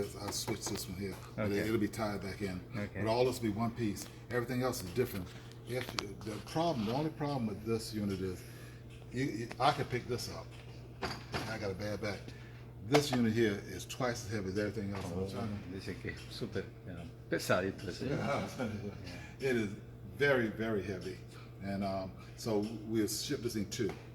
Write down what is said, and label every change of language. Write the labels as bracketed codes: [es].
[en] Yes, I switched this one here. But Okay. it'll be tied back in. Okay. But all this will be one piece. Everything else is different. If the only problem with this unit is, I could pick this up. I got a bad back. This unit here is twice as heavy as everything else on the China. [es] Dice que es súper pesadito ese. [en] It is very, very heavy. And so we'll ship this in two.